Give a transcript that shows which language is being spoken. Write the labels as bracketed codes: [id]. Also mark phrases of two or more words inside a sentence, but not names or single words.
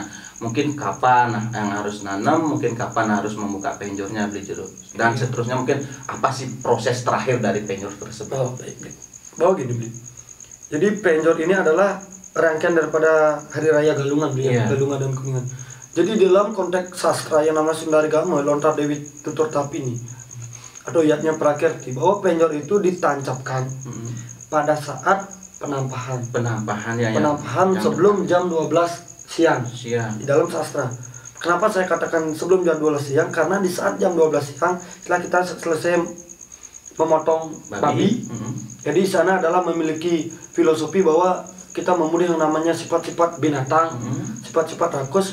[id] Mungkin kapan yang harus nanam, mungkin kapan harus membuka penjornya Bli Jero, dan seterusnya mungkin apa sih proses terakhir dari penjor tersebut. Bawa gini Bli. Jadi penjor ini adalah rangkaian daripada Hari Raya Galungan Bli, Galungan dan Kuningan. Jadi dalam konteks sastra yang namanya Sundari Gama, Lontar Dewi Tutur Tapini atau yatnya Prakirti, bahwa penjor itu ditancapkan pada saat penampahan sebelum jam 12 siang di dalam sastra. Kenapa saya katakan sebelum jam 12 siang? Karena di saat jam 12 siang setelah kita selesai memotong babi, jadi di sana adalah memiliki filosofi bahwa kita membunuh yang namanya sifat-sifat binatang, sifat-sifat rakus.